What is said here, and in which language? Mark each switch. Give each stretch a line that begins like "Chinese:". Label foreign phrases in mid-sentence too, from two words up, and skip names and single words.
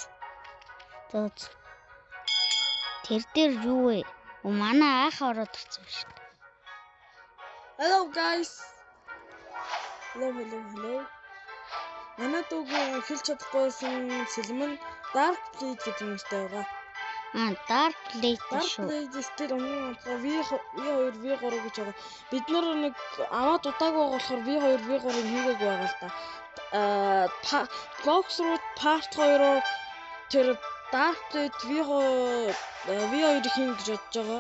Mongolian: Тэр дээр юу вэ? Манай аах ороод ирсэн шүү дээ.
English: Hello guys. Hello.
Mongolian: Манай дүүг хэлж чадахгүйсэн сэлмэн Dark Blade гэдэг нэртэй байгаа. Dark Blade шүү. Dark Blade стил өмнө V2, V3 гэж байгаа. Бид нар нэг аваад удаагүй болохоор V2, V3-ыг хийгээгүй байгаа л да. Roblox руу part 2-оо тэр Dark Blade V2-ыг хийнэ гэж бодож байгаа.